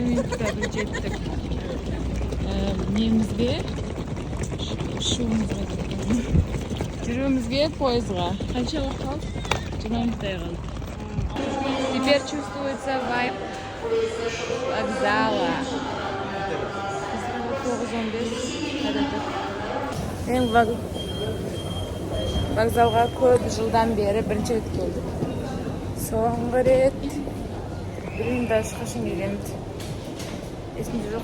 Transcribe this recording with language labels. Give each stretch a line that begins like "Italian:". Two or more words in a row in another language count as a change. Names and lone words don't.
Kazakh: Немізге жүруімізге пойызға. Қанша уақыт қалды? 20 минуттай қалды.
Russian: Теперь чувствуется вайб вокзала.
Kazakh: Мен вокзалға көп жылдан бері бірінші рет келдім. Соңғы рет білмеймін, ешқашан келгенмін. Есімде жоқ.